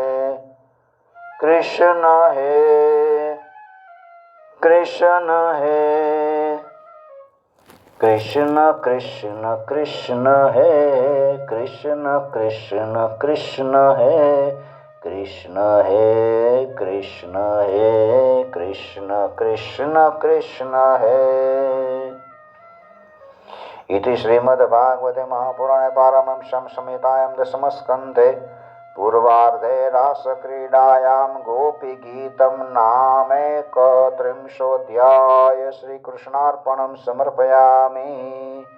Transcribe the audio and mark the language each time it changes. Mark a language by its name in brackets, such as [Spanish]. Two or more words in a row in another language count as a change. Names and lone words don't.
[Sanskrit] कृष्ण हे कृष्ण हे कृष्ण कृष्ण कृष्ण हे कृष्ण कृष्ण कृष्ण हे कृष्ण हे कृष्ण हे कृष्ण कृष्ण कृष्ण हे. इति श्रीमद्भागवते महापुराणे पारमहंस्यां संहितायां दशमस्कन्धे पूर्वार्धे रासक्रीडायां गोपीगीतं नामैकत्रिंशोऽध्याय श्रीकृष्णार्पणं समर्पयामि.